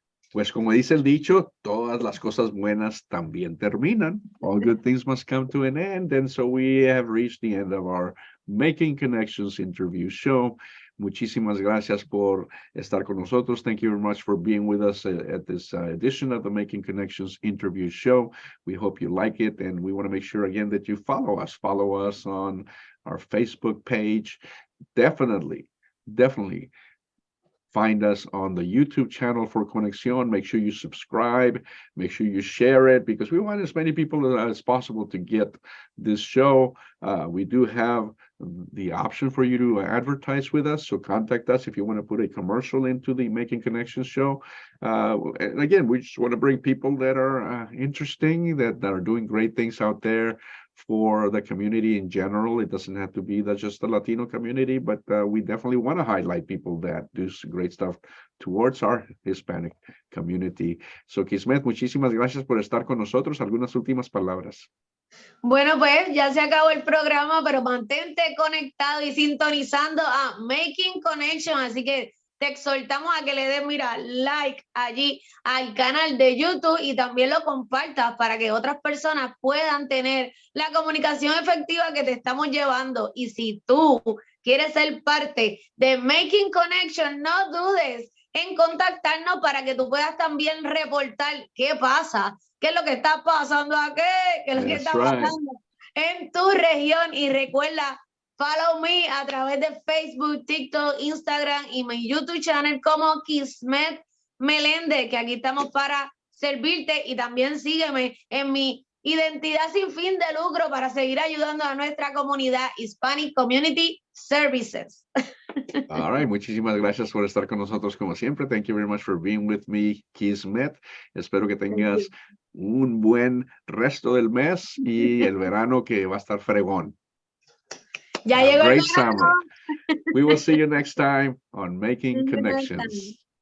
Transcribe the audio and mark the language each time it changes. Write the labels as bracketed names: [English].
[Spanish] Pues como dice el dicho, todas las cosas buenas también terminan. [English] All good things must come to an end. And so we have reached the end of our Making Connections interview show. [Spanish] Muchísimas gracias por estar con nosotros. [English] Thank you very much for being with us at this edition of the Making Connections interview show. We hope you like it. And we want to make sure again that you follow us. Follow us on our Facebook page. Definitely find us on the YouTube channel for Conexión. Make sure you subscribe. Make sure you share it because we want as many people as possible to get this show. We do have the option for you to advertise with us. So contact us if you want to put a commercial into the Making Connections show. And again, we just want to bring people that are interesting, that are doing great things out there for the community in general. It doesn't have to be just the Latino community, but we definitely want to highlight people that do some great stuff towards our Hispanic community. [Spanish] So, Kismet, muchísimas gracias por estar con nosotros. Algunas últimas palabras. Bueno, pues ya se acabó el programa, pero mantente conectado y sintonizando a Making Connection. Así que te exhortamos a que le des, mira, like allí al canal de YouTube y también lo compartas para que otras personas puedan tener la comunicación efectiva que te estamos llevando. Y si tú quieres ser parte de Making Connection, no dudes en contactarnos para que tú puedas también reportar qué pasa, qué es lo que está pasando aquí, qué es lo que está pasando en tu región. Y recuerda, [English] follow me [Spanish] a través de Facebook, TikTok, Instagram y mi [English] YouTube channel [Spanish] como Kismet Meléndez, que aquí estamos para servirte. Y también sígueme en mi identidad sin fin de lucro para seguir ayudando a nuestra comunidad Hispanic Community Services. [English] All right, [Spanish] muchísimas gracias por estar con nosotros como siempre. [English] Thank you very much for being with me, Kismet. [Spanish] Espero que tengas un buen resto del mes y el verano que va a estar fregón. Ya llegó el [English] Great summer. We will see you next time on Making Connections.